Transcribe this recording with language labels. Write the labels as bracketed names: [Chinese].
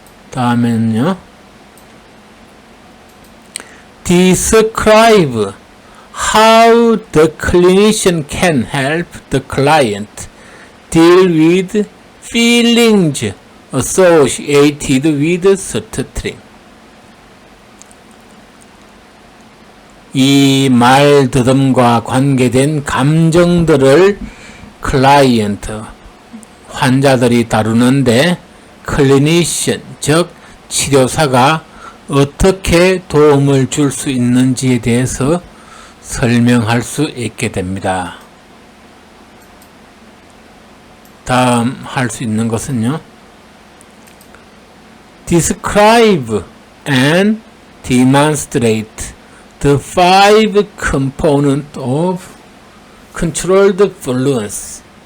[Korean] 다음에는요, [English] describe how the clinician can help the client deal with feelings associated with stuttering. [Korean] 이 말더듬과 관계된 감정들을 클라이언트, 환자들이 다루는데 클리니션, 즉 치료사가 어떻게 도움을 줄 수 있는지에 대해서 설명할 수 있게 됩니다. 다음 할 수 있는 것은요, [English] describe and demonstrate the 5 components of controlled fluency.